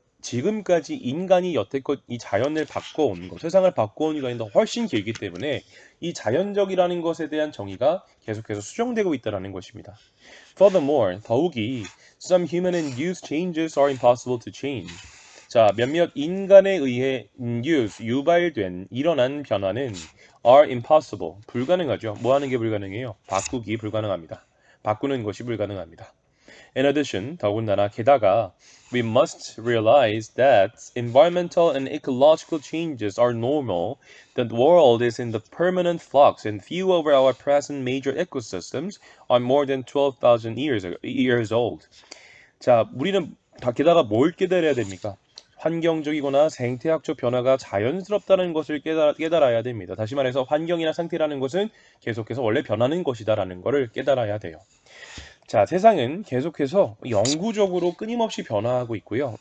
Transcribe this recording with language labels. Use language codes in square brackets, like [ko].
[ko] 지금까지 인간이 여태껏 이 자연을 바꿔온 것, 세상을 바꿔온 기간이 더 훨씬 길기 때문에 이 자연적이라는 것에 대한 정의가 계속해서 수정되고 있다는 것입니다. [en] Furthermore, [ko] 더욱이 [en] some human-induced changes are impossible to change. [ko] 자, 몇몇 인간에 의해 유발된 일어난 변화는 [en] are impossible, [ko] 불가능하죠. 뭐 하는 게 불가능해요? 바꾸기 불가능합니다. 바꾸는 것이 불가능합니다. [en] In addition, [ko] 더군다나 게다가 [en] we must realize that environmental and ecological changes are normal, that the world is in the permanent flux, and few of our present major ecosystems are more than 12,000 years old. [ko] 자, 우리는 게다가 뭘 깨달아야 됩니까? 환경적이거나 생태학적 변화가 자연스럽다는 것을 깨달아야 됩니다. 다시 말해서 환경이나 상태라는 것은 계속해서 원래 변하는 것이다라는 것을 깨달아야 돼요. 자, 세상은 계속해서 영구적으로 끊임없이 변화하고 있고요.